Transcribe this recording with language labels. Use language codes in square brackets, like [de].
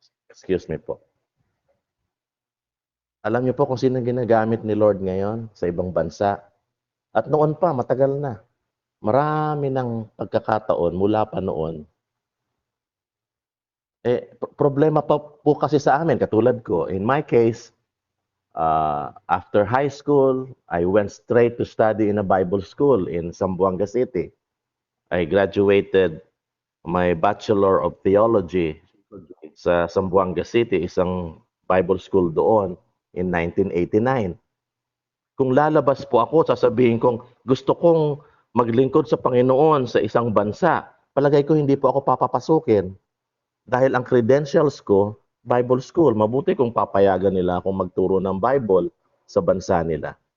[en] Excuse me po. [tl] Alam niyo po kung sino ginagamit ni Lord ngayon sa ibang bansa? At noon pa, matagal na. Marami ng pagkakataon mula pa noon. Problema pa po kasi sa amin, katulad ko. [en] In my case, after high school, I went straight to study in a Bible school in Zamboanga City. I graduated my Bachelor of Theology sa Zamboanga City, [tl] isang Bible school doon [en] in 1989. [tl] Kung lalabas po ako, sasabihin kong gusto kong maglingkod sa Panginoon sa isang bansa, palagay ko hindi po ako papapasukin. Dahil ang credentials ko, Bible school, mabuti kung papayagan nila akong magturo ng Bible sa bansa nila.